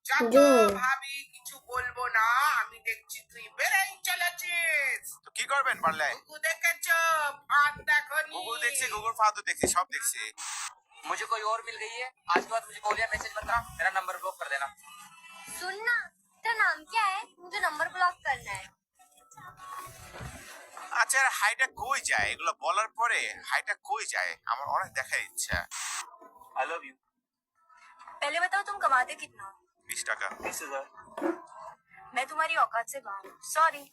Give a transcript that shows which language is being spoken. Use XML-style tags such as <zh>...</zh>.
<bn>যত ভাবি কিছু বলবো না আমি দেখছি তুই বেড়াই চলেছিস তো কি করবেন পারলে গুগু দেখেছো ফাঁদ দেখো গুগল দেখছি গুগল ফাদও দেখছি সব দেখছি</bn> <hi>मुझे कोई और मिल गई है आज के बाद मुझे कॉल या मैसेज मत करना मेरा नंबर ब्लॉक कर देना सुनना तेरा नाम क्या है मुझे नंबर ब्लॉक करना है</hi> <bn>আচ্ছা হাইটা কই যায় এগুলো বলার পরে হাইটা কই যায় আমার অনেক দেখার ইচ্ছা</bn> <en>I love you</en> <hi>पहले बताओ तुम कमाते कितना</hi> <bn>20 টাকা 20,000</bn> <hi>मैं तुम्हारी औकात से बाहर हूँ सॉरी</hi>